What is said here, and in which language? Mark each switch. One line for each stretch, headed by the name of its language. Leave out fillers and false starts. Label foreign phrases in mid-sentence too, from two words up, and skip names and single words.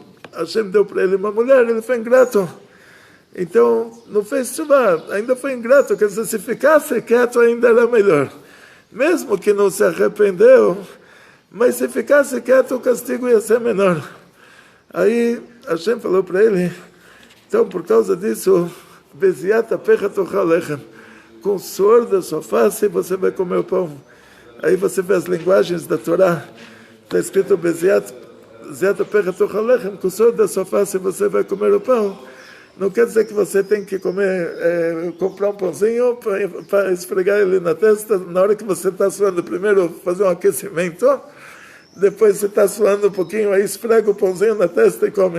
Portuguese: Hashem deu para ele uma mulher, ele foi ingrato. Então, não fez tshuva, ainda foi ingrato. Quer dizer, se ficasse quieto ainda era melhor. Mesmo que não se arrependeu, mas se ficasse quieto o castigo ia ser menor. Aí Hashem falou para ele, então por causa disso,
Hebrew: בזעת אפיך תאכל לחם,
Portuguese: com o suor da sua face você vai comer o pão. Aí você vê as linguagens da Torá, está escrito
Hebrew: בזעת אפיך תאכל לחם,
Portuguese: com o suor da sua face você vai comer o pão. Não quer dizer que você tem que comprar um pãozinho para esfregar ele na testa, na hora que você está suando, primeiro fazer um aquecimento, depois você está suando um pouquinho, aí esfrega o pãozinho na testa e come.